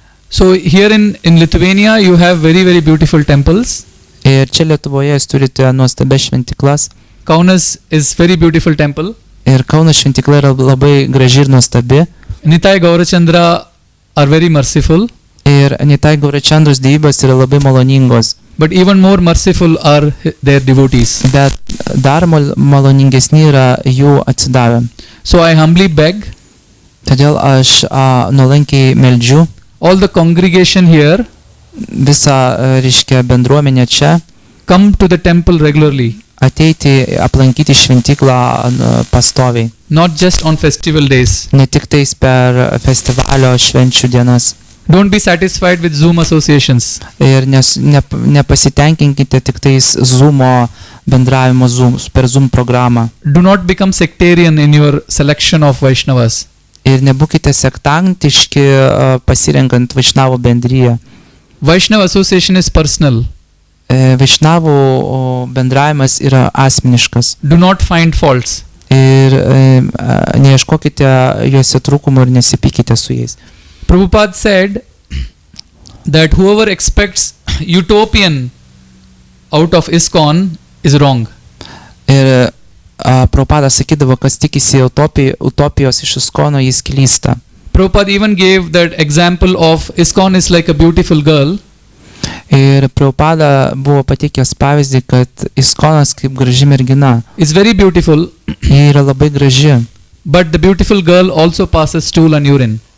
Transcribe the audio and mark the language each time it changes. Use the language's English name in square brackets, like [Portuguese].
[English] So here in Lithuania you have very beautiful temples. [Lithuanian] Ir čia Lietuvoje jūs turite nuostabias šventiklas. [English] Kaunas is very beautiful temple. [Lithuanian] Ir Kauno šventikla yra labai graži ir nuostabi. [English] Nitai Gaurachandra are very merciful. [Lithuanian] Ir Nitai Gaurachandros dievybės yra labai maloningos. [English] But even more merciful are their devotees. [Lithuanian] Bet dar maloningesni yra jų atsidavę. [English] So I humbly beg. [Lithuanian] Todėl aš nuolankiai meldžiu. [English] All the congregation here. [Lithuanian] Visa, reiškia, bendruomenė čia. [English] Come to the temple regularly. [Lithuanian] Ateiti, aplankyti šventiklą pastoviai. [English] Not just on festival days. [Lithuanian] Ne tik tais per festivalio švenčių dienas. [English] Don't be satisfied with Zoom associations. [Lithuanian] Ir nepasitenkinkite tik tais Zoomo bendravimo per Zoom programą. [English] Do not become sectarian in your selection of Vaishnavas. [Lithuanian] Ir nebūkite sektantiški pasirenkant Vaishnavo bendriją. [English] Vaishnava association is personal. [Lithuanian] Vaishnavų bendravimas yra asmeniškas. [English] Do not find faults. [Lithuanian] Ir neieškokite juose trūkumų ir nesipykite su jais. [English] Prabhupada said that whoever expects utopian out of ISKCON is wrong. [Lithuanian] Ir Prabhupada sakydavo, kas tikisi utopijos iš ISKCONo, jis klysta. [English] Prabhupada even gave that example of ISKCON is like a beautiful girl. [Lithuanian] Ir Prabhupada buvo pateikęs pavyzdį, kad ISKCONas kaip graži mergina. [English] It's very beautiful. [Lithuanian] Ji yra labai graži. [English] But the beautiful girl also passes stool and urine.